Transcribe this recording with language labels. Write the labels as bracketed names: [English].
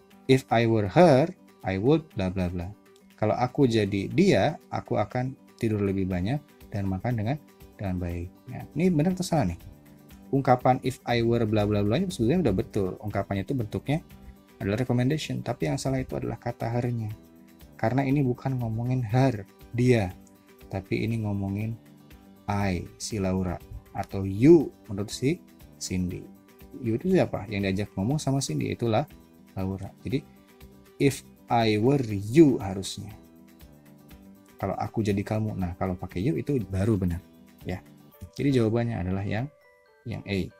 [English] If I were her, I would bla bla bla. [Indonesian] Kalau aku jadi dia, aku akan tidur lebih banyak dan makan dengan baik. Ya, ini benar atau salah nih? Ungkapan if I were bla bla bla sebenarnya udah betul. Ungkapannya itu bentuknya adalah recommendation, tapi yang salah itu adalah kata her-nya. Karena ini bukan ngomongin her, dia, tapi ini ngomongin I, si Laura, atau you menurut si Cindy. You itu siapa? Yang diajak ngomong sama Cindy, itulah Laura. [English] Jadi if I were you harusnya. [Indonesian] Kalau aku jadi kamu. Nah, kalau pakai you itu baru benar, ya. Jadi jawabannya adalah yang A.